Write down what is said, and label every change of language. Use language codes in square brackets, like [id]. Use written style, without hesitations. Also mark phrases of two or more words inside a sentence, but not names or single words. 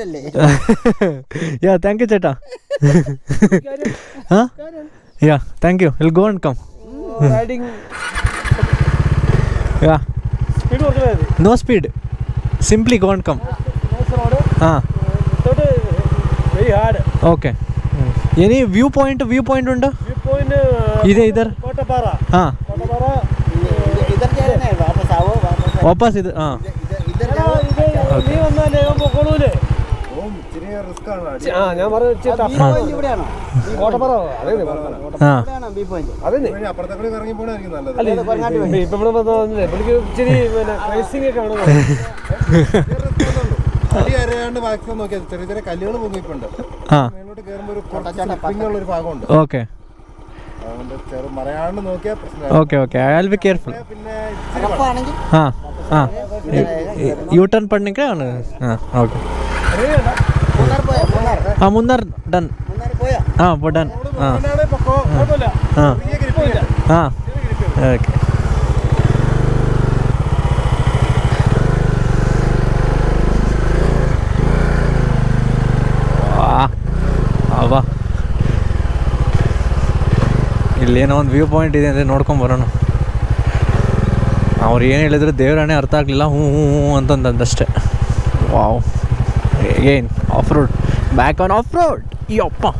[en] Yeah, thank you, chata. Yeah, thank you. We'll go and come. Riding. Yeah. Speed work. No speed. Simply go and come. very hard. okay any view point ಉಂಟು Viewpoint. [kn] ಇದೆ ಇದರ್ Kotapara. ಹಾಂ Kotapara. [hi] इधर जा रहे हैं वापस आओ वापस आओ. [kn] ವಾಪಸ್ ಇದು ಹಾಂ [hi] इधर जाओ. [ml] നീ വന്നാലേ പൊക്കോളൂലേ ആ ഞാൻ പറഞ്ഞു ഇവിടെയാണോ കോട്ടപ്പുറ അതെ ಹಾಂ [en] B point ಹಾಂ [ml] അല്ല ഇപ്പൊ ഇവിടെ വന്നില്ലേ പുള്ളിക്ക് ഇച്ചിരി പിന്നെ റേസിംഗ് ഒക്കെ ആണോ [en] okay okay I will be careful ಹಾಂ ಹಾಂ U turn ಪಡ್ನಿಕ್ಕೆ ಹಾಂ ಓಕೆ ಹಾಂ ಮುನ್ನಾರ್ ಡನ್ ಹಾಂ ಡನ್ ಹಾಂ ಹಾಂ ಹಾಂ ಓಕೆ [kn] ಅವಾ ಇಲ್ಲೇನೋ ಒಂದು [en] view point [kn] ಇದೆ ಅಂದರೆ ನೋಡ್ಕೊಂಬರೋಣ ಅವ್ರು ಏನು ಹೇಳಿದ್ರು ದೇವರಾಣೆ ಅರ್ಥ ಆಗಲಿಲ್ಲ ಹ್ಞೂ ಹ್ಞೂ ಹ್ಞೂ ಅಂತಂದಷ್ಟೇ ವಾವ್ ಏನ್ [en] off road back on off road [kn] ಯಪ್ಪ